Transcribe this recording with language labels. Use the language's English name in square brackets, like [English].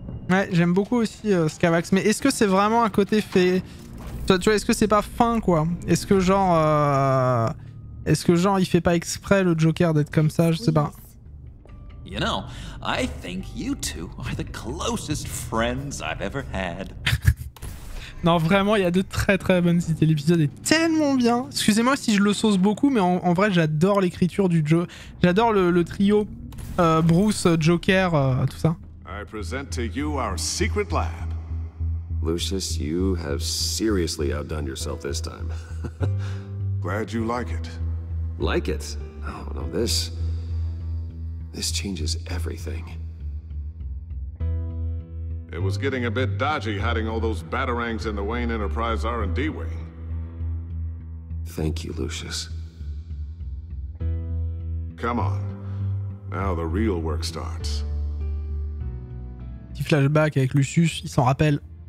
[French] Ouais, j'aime beaucoup aussi Scavax, mais est-ce que c'est vraiment un côté fait... Tu vois, est-ce que c'est pas fin, quoi? Est-ce que genre il fait pas exprès le Joker d'être comme ça? Je sais pas. [English] You know, I think you two are the closest friends I've ever had. [French] Non, vraiment, il y a de très très bonnes idées. L'épisode est tellement bien. Excusez-moi si je le sauce beaucoup, mais en vrai, j'adore l'écriture du jeu. J'adore le trio Bruce, Joker, tout ça. [English] I present to you our secret lab. Lucius, you have seriously outdone yourself this time. Glad you like it. Like it? Oh, no, this changes everything. It was getting a bit dodgy hiding all those batarangs in the Wayne Enterprise R&D wing. Thank you, Lucius. Come on. Now the real work starts. [French] Petit flashback avec Lucius, il s'en rappelle.